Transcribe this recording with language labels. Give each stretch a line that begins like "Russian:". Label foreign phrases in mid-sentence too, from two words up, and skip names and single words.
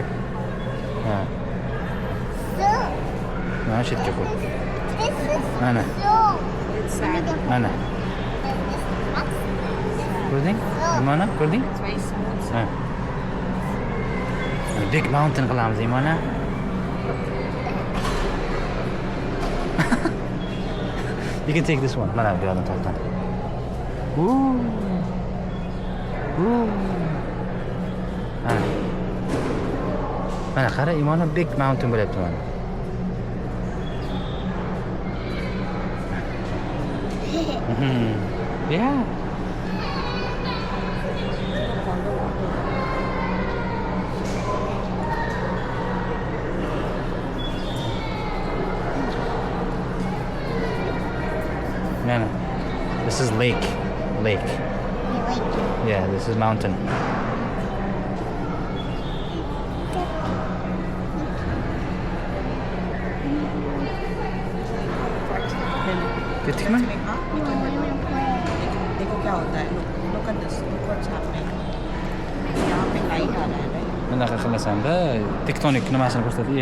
Uzbek: Ha. Mana shu yerga qo'y. Mana. Mana. Ko'rding? Mana, ko'rding? Ha.
English: Big Mountain
Uzbek: qilamiz, mana.
English: You can take this one.
Uzbek: Mana bu yoqdan tortdan. Mana qara, imona
English: Big Mountain
Uzbek: bo'lyapti mana.
English: Yeah. No. This is lake. Lake. Yeah, this is mountain.
Uzbek: Ketdikmi? Bunaqa qilasanda tektonik nimasini ko'rsatadi?